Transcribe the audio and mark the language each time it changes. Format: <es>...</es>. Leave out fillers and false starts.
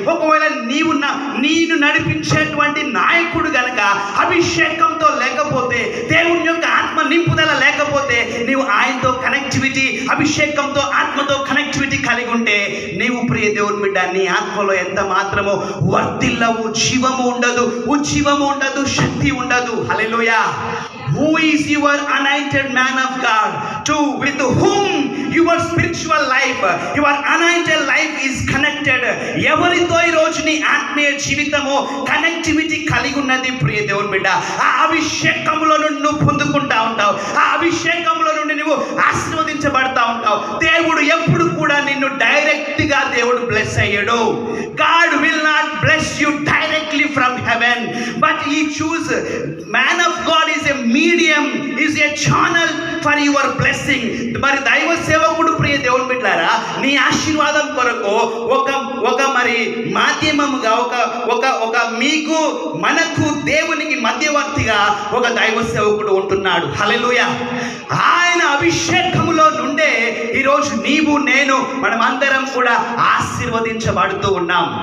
<te>ఒకవేళ నేను నడిపించేటువంటి నాయకుడు గనక అభిషేకంతో లేకపోతే, దేవుని యొక్క ఆత్మ నింపుదల లేకపోతే, నీవు ఆయనతో కనెక్టివిటీ, అభిషేకంతో ఆత్మతో కనెక్టివిటీ కలిగి ఉంటే, నీవు ప్రియ దేవుని బిడ్డ నీ ఆత్మలో ఎంత మాత్రమో వర్ధిల్లవు, జీవము ఉండదు, ఉజ్జీవము ఉండదు, శక్తి ఉండదు. హల్లెలూయా.</te> <en>Who is your anointed man of God, to with whom your spiritual life, your anointed life is connected?</en> <te>ఎవరితో ఈ రోజు నీ ఆత్మీయ జీవితము కనెక్టివిటీ కలిగి ఉన్నది ప్రియ దేవుని బిడ్డ? ఆ అభిషేకంలో నుండి నువ్వు పొందుకుంటా ఉంటావు, ఆ అభిషేకంలో నుండి నువ్వు ఆశీర్వదించబడతా ఉంటావు. దేవుడు ఎప్పుడు కూడా నిన్ను డైరెక్ట్ గా దేవుడు బ్లెస్ అయ్యాడు.</te> <en>God will not bless you directly from heaven, but he choose man of God is a medium, is a channel for your blessing.</en> <te>మరి దైవ సేవకుడు ప్రియ దేవుని బిడ్డలారా, నీ ఆశీర్వాదం కొరకు ఒక మరి మాధ్యమముగా ఒక మీకు మనకు దేవునికి మధ్యవర్తిగా ఒక దైవ సేవకుడు ఉంటున్నాడు. హల్లెలూయా. ఆయన అభిషేకములో నుండే ఈరోజు నీవు నేను మనం అందరం కూడా ఆశీర్వదించబడుతూ ఉన్నాం.</te>